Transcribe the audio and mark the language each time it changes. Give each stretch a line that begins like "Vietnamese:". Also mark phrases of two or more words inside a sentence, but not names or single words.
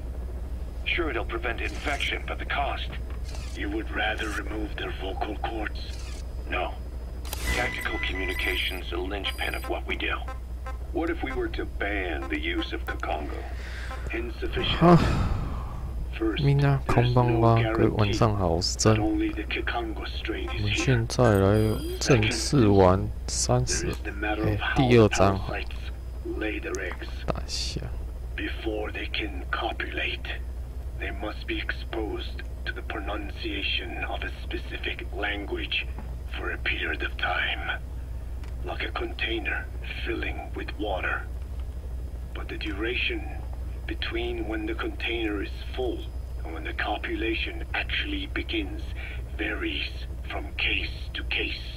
English: Sure, it'll prevent infection, but the cost? You would rather remove their vocal cords? No. Tactical communication's a linchpin of what we do. What if we were to ban the use of Kakongo? Insufficient.
Japanese: みんなこんばんは，
Chinese: 各位晚上好，我是真。我们现在来正式玩第2章，打一下。
English: Before they can copulate, they must be exposed to the pronunciation of a specific language for a period of time, like a container filling with water. But the duration between when the container is full and when the copulation actually begins varies from case to case.